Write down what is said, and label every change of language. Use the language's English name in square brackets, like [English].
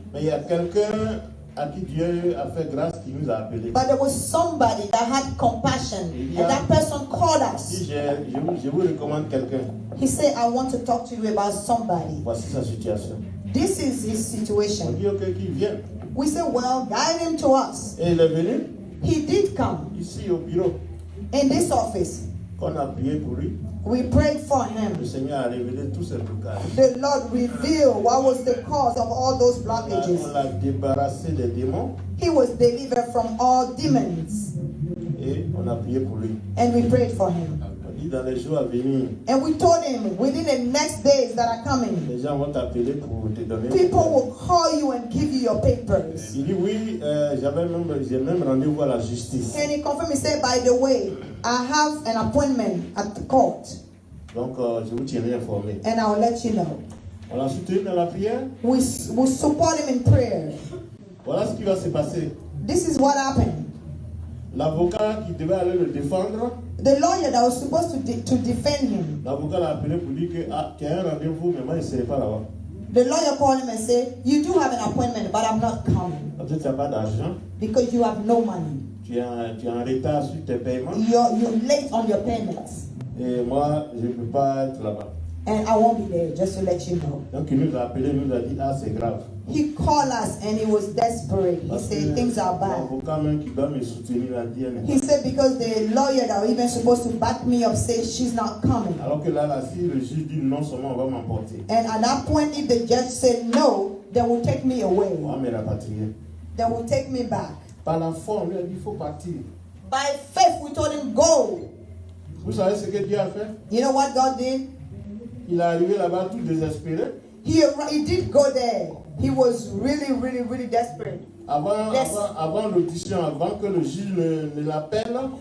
[French] Mais il y a quelqu'un à qui Dieu a fait grâce qui nous a appelés. [English] But there was somebody that had compassion, and that person called us. [French] Si je vous recommande quelqu'un, [English] He said, I want to talk to you about somebody. [French] voici sa situation. [English] This is his [French] On [English] situation. [French] dit ok qu'il vienne. [English] We said, well, guide him to us. [French] Et il est venu [English] He did come [French] ici au bureau. [English] in this office. [French] Qu'on a prié pour lui. [English] We prayed for him. [French] Le Seigneur a révélé tous ses blocages. [English] The Lord revealed what was the cause of all those [French] On [English] blockages. [French] l'a débarrassé des démons [English] He was delivered from all demons, [French] et on a prié pour lui. [English] and we prayed for him. [French] On dit dans les jours à venir, [English] And we told him within the next days that are coming, [French] les gens vont t'appeler pour te donner. [English] people will call you and give you your papers. [French] Il dit oui, j'ai même rendez-vous à la justice. [English] And he confirmed, he said, by the way, I have an appointment at the court, [French] Donc je vous tiendrai informé. [English] and I'll let you know. [French] On l'a soutenu dans la prière. [English] We support him in prayer. [French] Voilà ce qui va se passer. [English] This is what happened. [French] L'avocat qui devait aller le défendre, [English] The lawyer that was supposed to defend him, [French] l'avocat l'a appelé pour dire que tu as un rendez-vous, mais moi je ne serai pas là-bas. [English] the lawyer called him and said, you do have an appointment, but I'm not coming [French] Peut-être tu n'as pas d'argent, [English] because you have no money. [French] tu es en retard sur tes paiements, [English] You're late on your payments, [French] et moi je ne peux pas être là-bas. [English] and I won't be there, just to let you know. [French] Donc il nous a appelé, il nous a dit ah c'est grave. [English] He called us and he was desperate. He [French] Parce [English] said things are bad. [French] l'avocat même qui doit me soutenir a dit elle n'est [English] He said because the lawyer that was even supposed to back me up says she's not coming. [French] pas. Alors que là, si le juge dit non seulement on va m'emporter, [English] And at that point, if the judge said no, they will take me away. [French] on va me rapatrier. [English] They will take me back. [French] Par la foi, on lui a dit il faut partir. [English] By faith, we told him go. [French] Vous savez ce que Dieu a fait? [English] You know what God did? [French] Il est arrivé là-bas tout désespéré. [English] He did go there. He was really, really, really desperate. [French] Avant l'audition, avant que le juge ne l'appelle,